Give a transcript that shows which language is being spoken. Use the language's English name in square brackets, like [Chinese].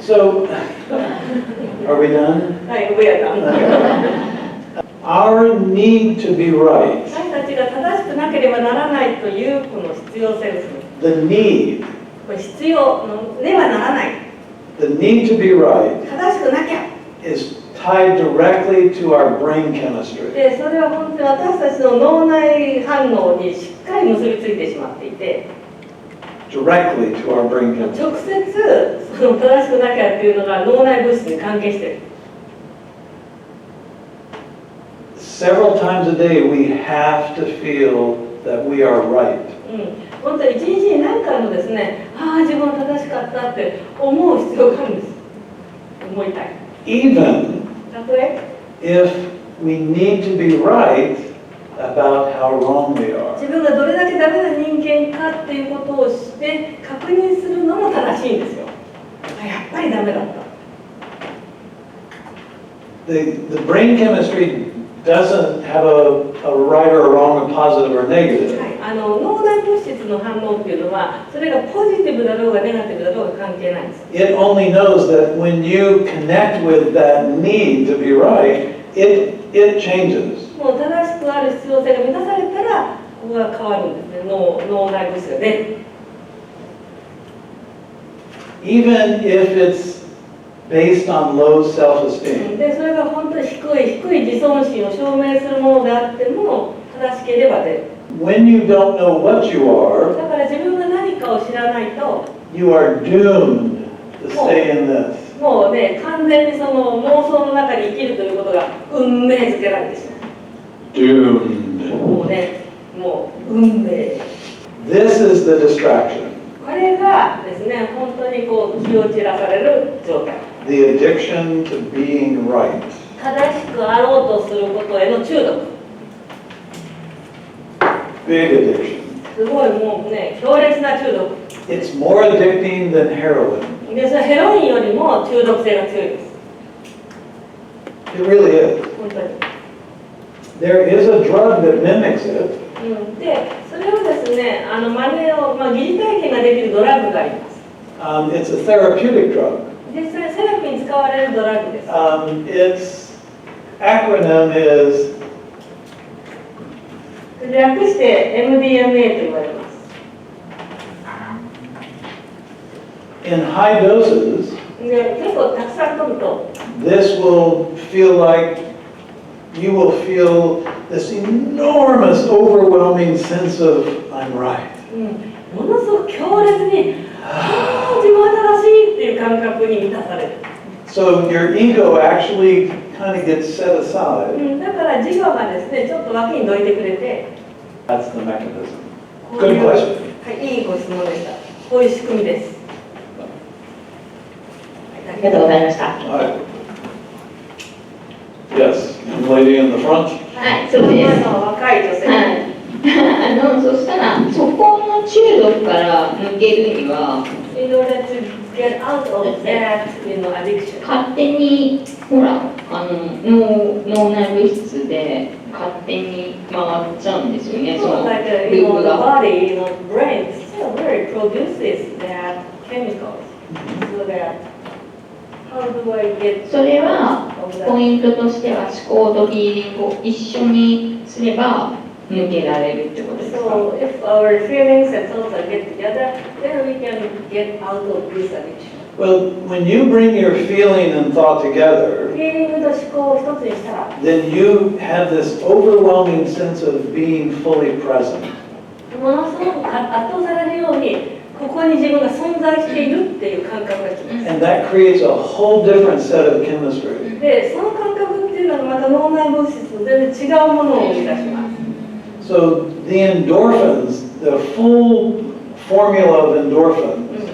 [English] so. Are we done? [Japanese] はい、上やだ。 [English] Our need to be right, [Japanese] 私たちが正しくなければならないというこの必要性ですね。 [English] the need, [Japanese] これ必要ねばならない。 [English] the need to be right [Japanese] 正しくなきゃ。 [English] is tied directly to our brain chemistry. [Japanese] で、それは本当に私たちの脳内反応にしっかり結びついてしまっていて、 [English] Directly to our brain chemistry. [Japanese] 直接その正しくなきゃっていうのが脳内物質に関係している。 [English] Several times a day we have to feel that we are right. [Japanese] 本当に一日に何回もですね、自分は正しかったって思う必要があるんです。思いたい。 [English] Even [Japanese] たとえ [English] if we need to be right about how wrong we are. [Japanese] 自分がどれだけダメな人間かっていうことをして確認するのも正しいんですよ。やっぱりダメだった。 [English] The brain chemistry doesn't have a right or a wrong, a positive or negative. [Japanese] はい、脳内物質の反応っていうのは、それがポジティブだろうがネガティブだろうが関係ないんです。 [English] It only knows that when you connect with that need to be right, it changes. [Japanese] もう正しくある必要性が満たされたら、ここが変わるんですね。脳内物質が出る。 [English] Even if it's based on low self-esteem. [Japanese] で、それが本当に低い自尊心を証明するものであっても、正しければ出る。 [English] When you don't know what you are, [Japanese] だから自分が何かを知らないと、 [English] you are doomed to stay in this. [Japanese] もうね、完全にその妄想の中に生きるということが運命づけられてしまう。 [English] Doomed. [Japanese] もうね、もう運命。 [English] This is the distraction. [Japanese] これがですね、本当にこう気を散らされる状態。 [English] The addiction to being right. [Japanese] 正しくあろうとすることへの中毒。 [English] Big addiction. [Japanese] すごいもうね、強烈な中毒。 [English] It's more addicting than heroin. [Japanese] で、それヘロインよりも中毒性が強いです。 [English] It really is. [Japanese] 本当に。 [English] There is a drug that mimics it. [Japanese] で、それをですね、真似を、疑似体験ができるドラッグがあります。 [English] It's a therapeutic drug. [Japanese] で、それセラピーに使われるドラッグです。 [English] Its acronym is [Japanese] 略して MDMA と言われます。 [English] in high doses. [Japanese] で、結構たくさん取ると、 [English] This will feel like you will feel this enormous, overwhelming sense of I'm right. [Japanese] ものすごく強烈に、自分は正しいっていう感覚に満たされる。 [English] So your ego actually kind of gets set aside. [Japanese] だから自我がですね、ちょっと脇にどいてくれて、 [English] That's the mechanism. [Japanese] こういう [English] Good question. [Japanese] はい、いいご質問でした。こういう仕組みです。ありがとうございました。 [English] Right. Yes, young lady in the front. [Japanese] はい、そうです。若い女性。はい。そしたら、そこの中毒から抜けるには、 [English] In order to get out of that, addiction. [Japanese] 勝手に、ほら、脳内物質で勝手に回っちゃうんですよね、そ [English] So [Japanese] の [English] like, [Japanese] ループ [English] the [Japanese] が。 [English] body, brain still very produces that chemicals. So that, how do I get [Japanese] それは [English] out of [Japanese] ポ [English] that? [Japanese] イントとしては思考とフィーリングを一緒にすれば抜けられるってことですか？ [English] So if our feelings and thoughts are get together, then we can get out of this addiction. Well, when you bring your feeling and thought together, [Japanese] フィーリングと思考を一つにしたら、 [English] then you have this overwhelming sense of being fully present. [Japanese] ものすごく圧倒されるように、ここに自分が存在しているっていう感覚がきます。 [English] And that creates a whole different set of chemistry. [Japanese] で、その感覚っていうのがまた脳内物質と全然違うものを生み出します。 [English] So the endorphins, the full formula of endorphins,